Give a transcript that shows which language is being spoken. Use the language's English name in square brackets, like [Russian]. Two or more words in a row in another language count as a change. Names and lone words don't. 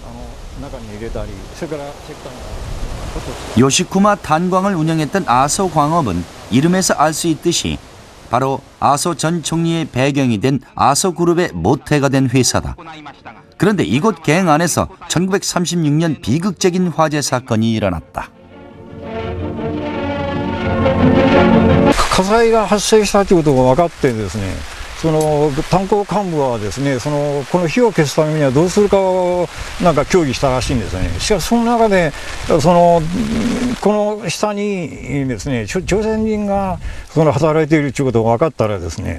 [Korean] 요시쿠마 탄광을 운영했던 아소 광업은 이름에서 알 수 있듯이 바로 아소 전 총리의 배경이 된 아소 그룹의 모태가 된 회사다. 그런데 이곳 갱 안에서 1936년 비극적인 화재 사건이 일어났다. [Japanese] 火災が発生したということが分かってですね、炭鉱幹部はですね、この火を消すためにはどうするかをなんか協議したらしいんですよね。しかしその中でこの下にですね、朝鮮人が働いているということが分かったらですね、